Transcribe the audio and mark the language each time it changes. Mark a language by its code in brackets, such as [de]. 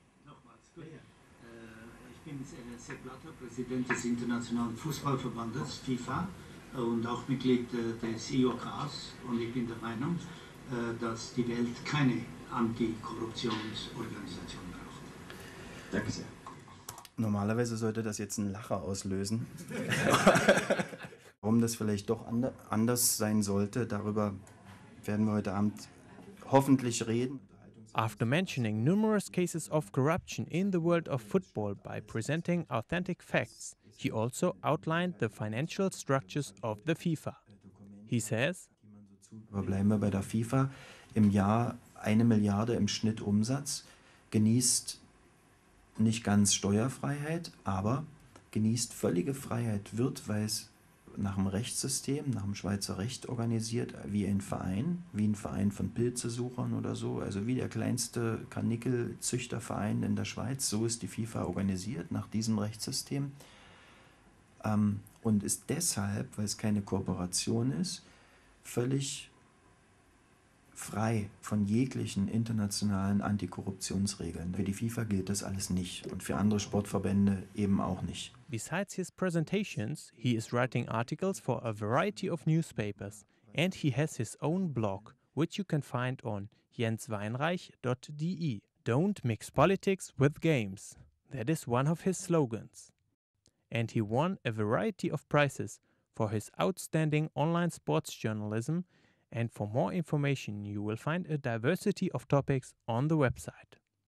[de] Nochmals, ich bin Sepp Blatter, Präsident des Internationalen Fußballverbandes FIFA und auch Mitglied des EURO2012, und ich bin der Meinung, dass die Welt keine Antikorruptionsorganisation braucht. Danke sehr. Normalerweise sollte das jetzt einen Lacher auslösen. Warum das vielleicht doch anders sein sollte, darüber werden wir heute Abend hoffentlich reden. [en] After mentioning numerous cases of corruption in the world of football by presenting authentic facts, he also outlined the financial structures of the FIFA. He says, [de] Aber bleiben wir bei der FIFA. Im Jahr 1 Milliarde im Schnitt Umsatz, genießt nicht ganz Steuerfreiheit, aber genießt völlige Freiheit, wird, weil es nach dem Rechtssystem, nach dem Schweizer Recht organisiert, wie ein Verein von Pilzesuchern oder so, also wie der kleinste Karnickelzüchterverein in der Schweiz, so ist die FIFA organisiert, nach diesem Rechtssystem, und ist deshalb, weil es keine Kooperation ist, völlig frei von jeglichen internationalen Antikorruptionsregeln. Für die FIFA gilt das alles nicht und für andere Sportverbände eben auch nicht. [en] besides his presentations, he is writing articles for a variety of newspapers, and he has his own blog, which you can find on jensweinreich.de. Don't mix politics with games. That is one of his slogans. And he won a variety of prizes for his outstanding online sports journalism, and for more information you will find a diversity of topics on the website.